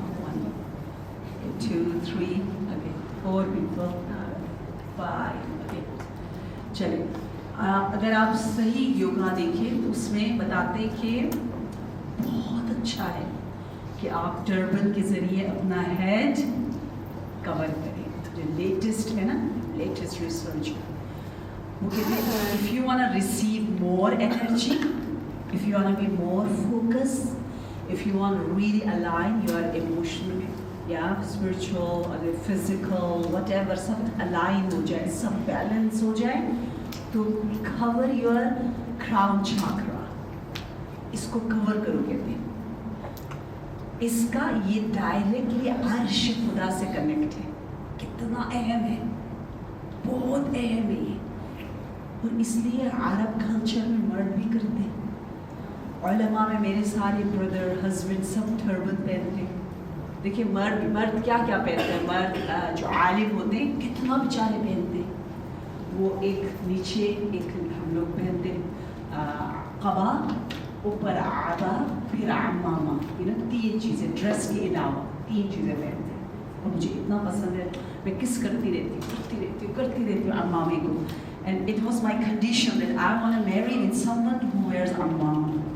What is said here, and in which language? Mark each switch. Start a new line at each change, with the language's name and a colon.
Urdu: 1 2 3 4 people 5. چلے، اگر آپ صحیح یوگا دیکھیں تو اس میں بتاتے کہ بہت اچھا ہے کہ آپ ٹربن کے ذریعے اپنا ہیڈ کور کریں. جو لیٹسٹ ہے نا، لیٹسٹ ریسرچ، وہ کہتے ہیں
English: if you want to receive more energy, if you want to be more focused, if you want to really align your emotional, spiritual, physical, whatever,
Urdu: sub align ہو جائے، سب balance ہو جائے، تو
English: cover your crown chakra.
Urdu: اس کو کور کرو کہتے ہیں. اس کا یہ directly عرش خدا سے کنیکٹ ہے. کتنا اہم ہے، بہت اہم ہے یہ. اور اس لیے عرب کلچر میں مرد بھی کرتے ہیں. علماء میں میرے سارے بردر، ہسبینڈ سب ٹربن پہنتے ہیں. دیکھیں مرد کیا کیا پہنتے ہیں. مرد جو عالم ہوتے ہیں کتنا بیچارے پہنتے ہیں. وہ ایک نیچے ایک ہم لوگ پہنتے قبا، اوپر عبا، پھر عمامہ. تین چیزیں ڈریس کے علاوہ 3 چیزیں پہنتے ہیں. اور مجھے اتنا پسند ہے، میں کس کرتی رہتی ہوں عمامے کو.
English: And it was my condition that I want to marry with someone who wears ammama.